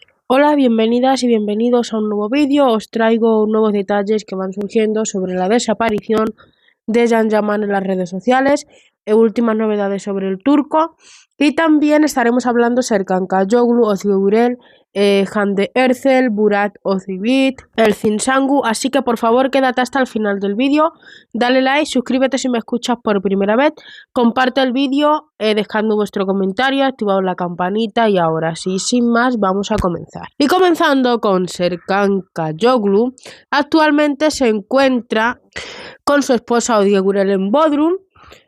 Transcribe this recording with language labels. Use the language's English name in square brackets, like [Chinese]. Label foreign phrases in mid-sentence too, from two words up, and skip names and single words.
[Spanish] Hola, bienvenidas y bienvenidos a un nuevo vídeo. Os traigo nuevos detalles que van surgiendo sobre la desaparición de Can Yaman en las redes sociales, últimas novedades sobre el turco, y también estaremos hablando Serkan Kayoglu, Özge Gürel, Hande Erçel, Burak Özçivit, Elçin Sangu. Así que por favor quédate hasta el final del vídeo, dale like, suscríbete si me escuchas por primera vez, comparte el vídeo, dejando vuestro comentario, activado la campanita, y ahora sí, sin más, vamos a comenzar. Y comenzando con Serkan Kayoglu, actualmente se encuentra con su esposa Özge Gürel en Bodrum, ¿vale?